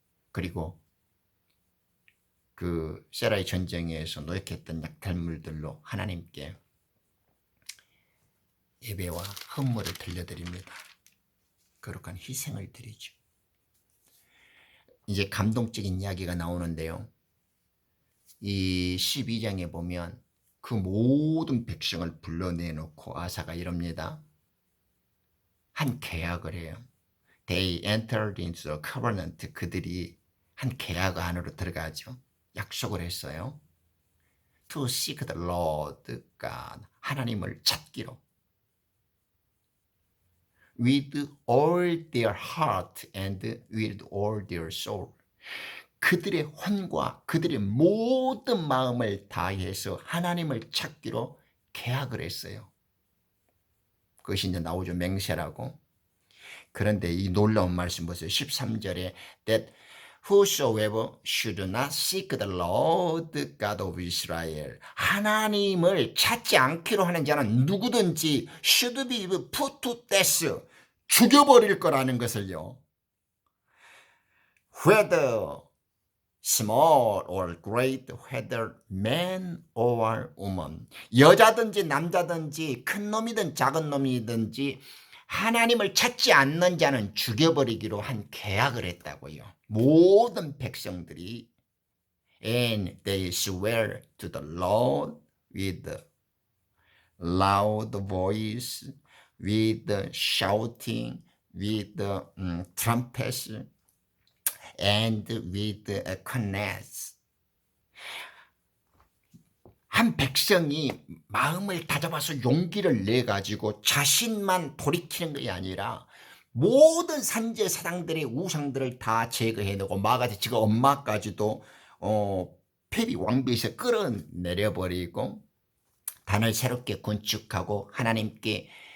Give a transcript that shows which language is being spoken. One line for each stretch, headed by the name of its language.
Korean: 그리고 그 세라의 전쟁에서 노역했던 약탈물들로 하나님께 예배와 헌물을 들려드립니다. 거룩한 희생을 드리죠. 이제 감동적인 이야기가 나오는데요. 이 12장에 보면 그 모든 백성을 불러내놓고 아사가 이럽니다. 한 계약을 해요.
English: They entered into the covenant.
Korean: 그들이 한 계약 안으로 들어가죠. 약속을 했어요.
English: To seek the Lord God.
Korean: 하나님을 찾기로.
English: With all their heart and with all their soul.
Korean: 그들의 혼과 그들의 모든 마음을 다해서 하나님을 찾기로 계약을 했어요. 그것이 이제 나오죠. 맹세라고. 그런데 이 놀라운 말씀 보세요.
English: 13절에 that whosoever should not seek the Lord God of Israel.
Korean: 하나님을 찾지 않기로 하는 자는 누구든지
English: should be put to death.
Korean: 죽여버릴 거라는 것을요.
English: Whether small or great, whether man or woman.
Korean: 여자든지 남자든지 큰 놈이든 작은 놈이든지 하나님을 찾지 않는 자는 죽여버리기로 한 계약을 했다고요. 모든 백성들이
English: and they swear to the Lord with loud voice, with shouting, with trumpets, and with cornets.
Korean: 한 백성이 마음을 다잡아서 용기를 내가지고 자신만 돌이키는 것이 아니라 모든 산제 사당들의 우상들을 다 제거해내고 마가지 지금 엄마까지도 페리 왕비에서 끌어내려버리고 단을 새롭게 건축하고 하나님께